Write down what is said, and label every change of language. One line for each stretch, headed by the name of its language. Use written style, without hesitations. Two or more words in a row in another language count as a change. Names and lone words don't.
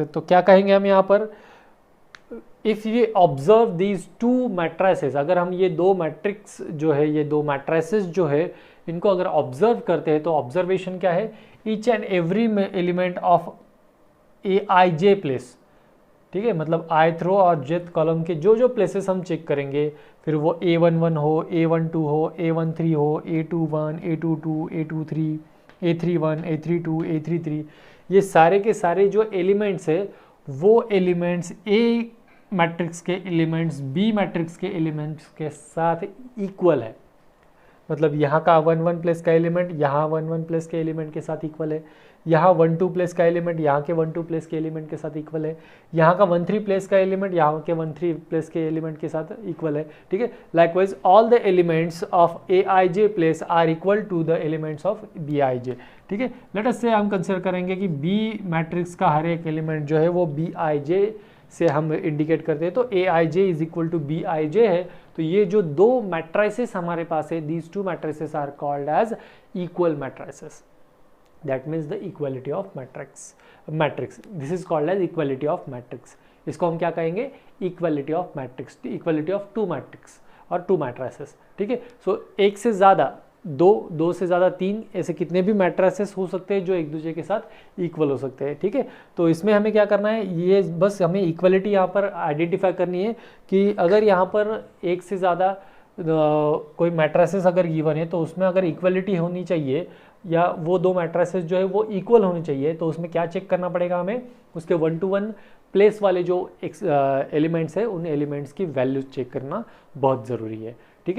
Hindi: तो क्या कहेंगे हम यहाँ पर,
English: if we observe these 2 matrices,
Hindi: अगर हम ये दो मैट्रिक्स जो है, ये दो मैट्रिसेस जो है, इनको अगर ऑब्जर्व करते हैं तो ऑब्जर्वेशन क्या है?
English: each and every element of AIJ place.
Hindi: ठीक है, मतलब
English: ith row
Hindi: और
English: jth column
Hindi: के जो प्लेसेस हम चेक करेंगे, फिर वो A11 हो, A12 हो, A13 हो, A21, A22, A23, A31, A32, A33, ये सारे के सारे जो एलिमेंट्स है वो एलिमेंट्स A मैट्रिक्स के एलिमेंट्स B मैट्रिक्स के एलिमेंट्स के साथ इक्वल है। मतलब यहाँ का 1 1 प्लेस का एलिमेंट यहाँ 1 1 प्लेस के एलिमेंट के साथ इक्वल है, यहाँ 1 2 प्लेस का एलिमेंट यहाँ के 1 2 प्लेस के एलिमेंट के साथ इक्वल है, यहाँ का 1 3 प्लेस का एलिमेंट यहाँ के 1 3 प्लेस के एलिमेंट के साथ इक्वल है, ठीक है।
English: likewise all the elements of A I J place are equal to the elements of B I J,
Hindi: ठीक है।
English: let us say
Hindi: हम कंसिडर करेंगे कि बी मैट्रिक्स का हर एक एलिमेंट जो है वो बी आई जे से हम इंडिकेट करते हैं, तो
English: A I J is equal to B I J
Hindi: है। तो ये जो दो मैट्राइसेस हमारे पास है,
English: these two matrices are called as equal matrices, that means the equality of matrix, this is called as equality of matrix.
Hindi: इसको हम क्या कहेंगे,
English: equality of matrix, equality of two matrix
Hindi: और
English: two matrices,
Hindi: ठीक है। सो एक से ज़्यादा, दो से ज़्यादा, तीन, ऐसे कितने भी मैट्राइसेस हो सकते हैं जो एक दूसरे के साथ इक्वल हो सकते हैं, ठीक है। तो इसमें हमें क्या करना है, ये बस हमें इक्वलिटी यहाँ पर आइडेंटिफाई करनी है कि अगर यहाँ पर एक से ज़्यादा कोई मैट्राइसेस अगर गिवन है तो उसमें अगर इक्वलिटी होनी चाहिए या वो दो मैट्राइसेस जो है वो इक्वल होनी चाहिए, तो उसमें क्या चेक करना पड़ेगा हमें, उसके 1 to 1 प्लेस वाले जो एलिमेंट्स है उन एलिमेंट्स की वैल्यूज चेक करना बहुत ज़रूरी है, ठीक है।